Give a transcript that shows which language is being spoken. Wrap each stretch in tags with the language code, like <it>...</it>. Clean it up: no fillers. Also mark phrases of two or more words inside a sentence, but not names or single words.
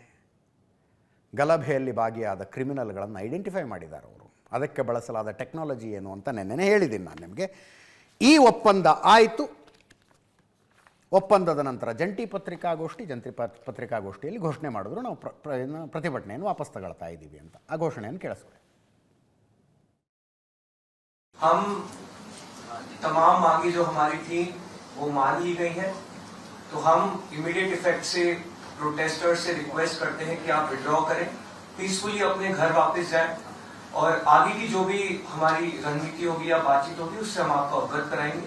<kn>ಗಲಭೆಯಲ್ಲಿ ಭಾಗಿಯಾದ ಕ್ರಿಮಿನಲ್ಗಳನ್ನು ಐಡೆಂಟಿಫೈ ಮಾಡಿದ್ದಾರೆ ಅವರು. ಅದಕ್ಕೆ ಬಳಸಲಾದ ಟೆಕ್ನಾಲಜಿ ಏನು ಅಂತ ನೆನ್ನೆ ಹೇಳಿದ್ದೀನಿ ನಾನು ನಿಮಗೆ. ಈ ಒಪ್ಪಂದ ಆಯಿತು. ಒಪ್ಪಂದದ ನಂತರ ಜಂಟಿ ಪತ್ರಿಕಾಗೋಷ್ಠಿಯಲ್ಲಿ ಘೋಷಣೆ ಮಾಡಿದ್ರು, ನಾವು ಪ್ರತಿಭಟನೆಯನ್ನು ವಾಪಸ್ ತಗೊಳ್ತಾ ಇದ್ದೀವಿ ಅಂತ. ಆ ಘೋಷಣೆಯನ್ನು ಕೇಳಿಸ್ಕೊಳ್ಳಿ.</kn> <hi>हम तमाम मांगे जो हमारी थी वो मान ली गई हैं, तो हम</hi> <en>immediate effect</en> <hi>से प्रोटेस्टर्स से रिक्वेस्ट करते हैं कि आप विड्रॉ करें, पीसफुली अपने घर वापस जाएं, और आगे की जो भी हमारी रणनीति होगी या बातचीत होगी उससे हम आपको अवगत कराएंगे.</hi>